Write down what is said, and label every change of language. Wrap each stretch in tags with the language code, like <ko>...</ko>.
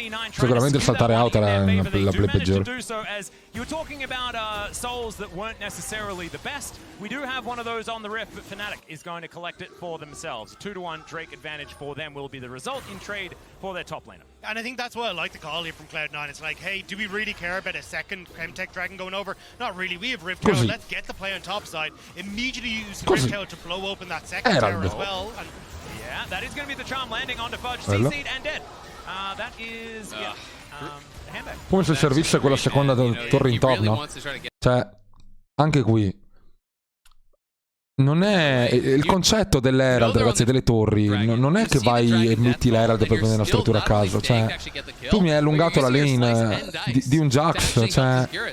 <it>Sicuramente il saltare out era la play peggiore.</it> <en>You were talking about souls that weren't necessarily the best. We do have one of those on the rift, but Fnatic is going to collect it for themselves. 2-1 Drake advantage for them will be the result in trade for their top laner. And I think that's what I like the call here from Cloud9. It's like, hey, do we really care about a second Chemtech Dragon going over? Not really. We have Rift Tower. Let's get the play on top side. Immediately use Rift Tower to blow open that second tower as well. And yeah, that is going to be the charm landing onto Fudge, CC'd and dead. That is, handbag.</en> <it>Come se servisse quella seconda torre in top, no? Cioè, anche qui non è il concetto dell'Herald, ragazzi, delle torri. Non è che vai e metti l'Herald per prendere una struttura a caso. Cioè, tu mi hai allungato la lane di un Jax. Cioè,</it>